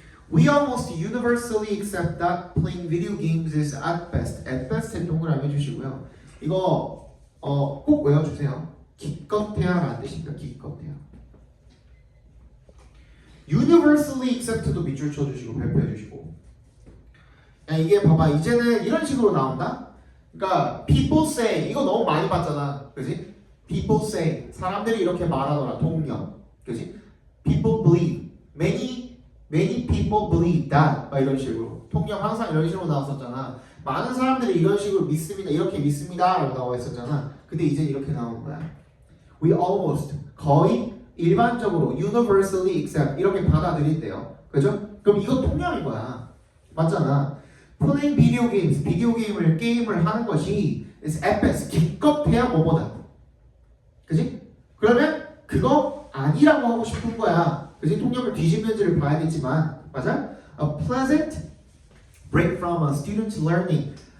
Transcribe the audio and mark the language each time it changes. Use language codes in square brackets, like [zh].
[en] We almost universally accept that playing video games is at best에 [ko] 동그라미 해주시고요. 이거 꼭 외워주세요. 기껏해야라는 뜻입니다. 기껏해야. [en] Universally accept [ko] 도 밑줄 쳐주시고 발표해주시고. 이게 봐봐 이제는 이런 식으로 나온다. 그러니까 [en] people say [ko] 이거 너무 많이 봤잖아, 그지? [en] People say [ko] 사람들이 이렇게 말하더라. 동명, 그지? [en] People believe many people believe that [ko] 막 이런 식으로 통념 항상 이런 식으로 나왔었잖아. 많은 사람들이 이런 식으로 믿습니다. 이렇게 믿습니다 라고 나와 있었잖아. 근데 이제 이렇게 나오는 거야. We almost 거의 일반적으로 [en] universally accept [ko] 이렇게 받아들인대요. 그죠? 그럼 이거 통념인 거야. 맞잖아. [en] playing video games, [ko] 비디오 게임을 하는 것이 [en] is at best [ko] 기껏해야 뭐보다. 그지? 그러면 그거 아니라고 하고 싶은 거야. 그지? 통념을 뒤집는지를 봐야겠지만, 맞아? [en] A pleasant break from a student's learning.